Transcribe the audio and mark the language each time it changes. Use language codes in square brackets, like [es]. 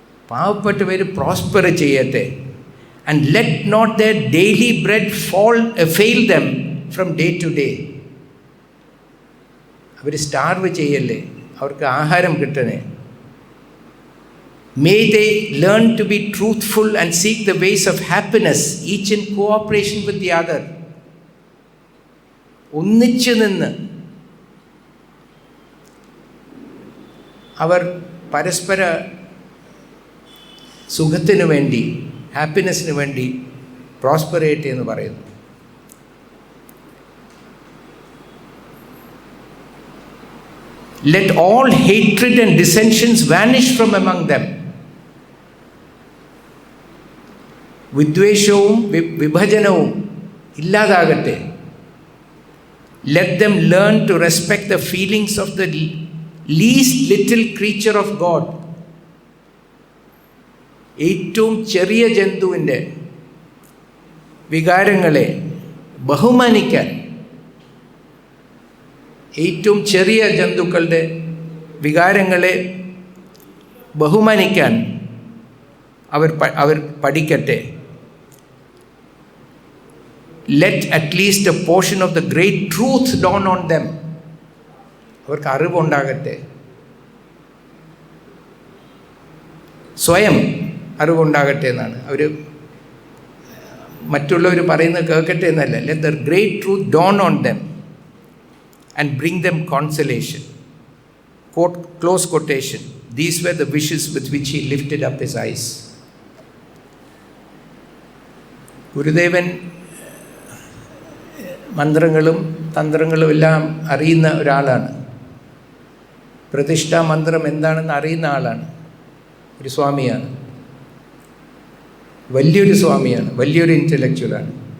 [ml] പാവപ്പെട്ടവർ പ്രോസ്പർ ചെയ്യട്ടെ. [en] And let not their daily bread fail them from day to day. [ml] Our starve ചെയ്യല്ലേ, അവർക്ക് ആഹാരം കിട്ടണേ. [en] May they learn to be truthful and seek the ways of happiness, each in cooperation with the other. [ml] ഒന്നിച്ചു നിന്ന് അവർ പരസ്പര സുഖത്തിനു വേണ്ടി, ഹാപ്പിനെസ്സിന് വേണ്ടി പ്രോസ്പറേറ്റ് എന്ന് പറയുന്നു. [en] Let all hatred and dissensions vanish from among them. [ml] വിദ്വേഷവും വിഭജനവും ഇല്ലാതാകട്ടെ. [en] Let them learn to respect the feelings of the least little creature of God. [ml] ഏറ്റവും ചെറിയ ജന്തുവിൻ്റെ വികാരങ്ങളെ ബഹുമാനിക്കാൻ, ഏറ്റവും ചെറിയ ജന്തുക്കളുടെ വികാരങ്ങളെ ബഹുമാനിക്കാൻ അവർ പഠിക്കട്ടെ. [en] Let at least a portion of the great truth dawn on them. [ml] അവർക്ക് അറിവുണ്ടാകട്ടെ, സ്വയം അറിവുണ്ടാകട്ടെ എന്നാണ്. അവർ മറ്റുള്ളവർ പറയുന്നത് കേൾക്കട്ടെ എന്നല്ല. [en] Let the great truth dawn on them and bring them consolation. Quote, close quotation. These were the wishes with which he lifted up his eyes. [ml] ഗുരുദേവൻ മന്ത്രങ്ങളും തന്ത്രങ്ങളും എല്ലാം അറിയുന്ന ഒരാളാണ്. പ്രതിഷ്ഠാ മന്ത്രം എന്താണെന്ന് അറിയുന്ന ആളാണ്. ഒരു സ്വാമിയാണ്, വലിയൊരു സ്വാമിയാണ്, വലിയൊരു ഇൻ്റലക്ച്വലാണ്.